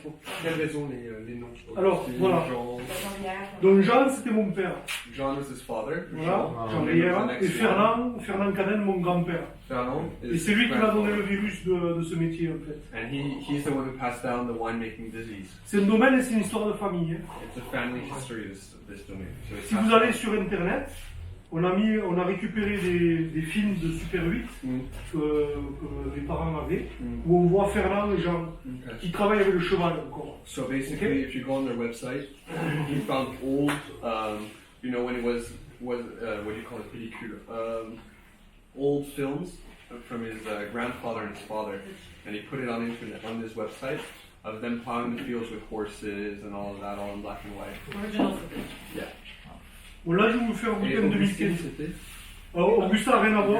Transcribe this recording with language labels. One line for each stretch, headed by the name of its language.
French: Pour quelle raison les noms? Alors, C'est voilà. Jean. Donc Jean, c'était mon père.
English: John was his father.
French: Voilà, Jean. Jean Rière. Et Fernand Canel, mon grand-père.
English: Fernand is
French: Et c'est lui
English: his
French: qui m'a donné le
English: grandfather.
French: virus de ce métier en fait.
English: And he's the one who passed down the winemaking disease.
French: C'est un domaine et c'est une histoire de famille. Hein.
English: It's a family history, this domain. So it's
French: Si vous allez sur internet, on a récupéré des films de Super 8 que les parents avaient, où on voit Fernand et Jean
English: Okay.
French: qui travaillent avec le cheval encore.
English: So basically, if you go on their website, he found old, you know, when it was what do you call it, pellicule, old films from his grandfather and his father, and he put it on internet on this website of them plowing the fields with horses and all of that, all in black and white. Original footage. Yeah.
French: Bon, là, je vais vous faire goûter Et en Augustine, 2015. c'était Alors, Augustin, rien à voir.